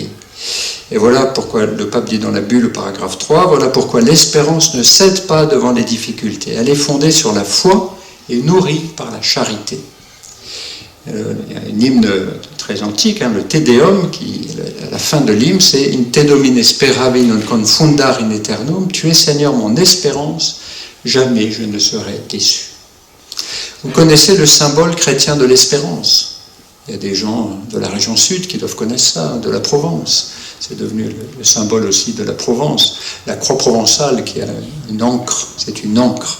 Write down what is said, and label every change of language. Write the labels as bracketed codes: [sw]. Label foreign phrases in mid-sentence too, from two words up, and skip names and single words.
[fr] Et voilà pourquoi le pape dit dans la bulle, paragraphe 3, voilà pourquoi l'espérance ne cède pas devant les difficultés. Elle est fondée sur la foi et nourrie par la charité. Il y a un hymne très antique, le Te Deum, qui, à la fin de l'hymne, c'est « [la] In te domine speravi non confundar in aeternum [fr] » « Tu es Seigneur mon espérance, jamais je ne serai déçu ». Vous connaissez le symbole chrétien de l'espérance. Il y a des gens de la région sud qui doivent connaître ça, de la Provence. C'est devenu le symbole aussi de la Provence. La croix provençale qui a une ancre, c'est une ancre.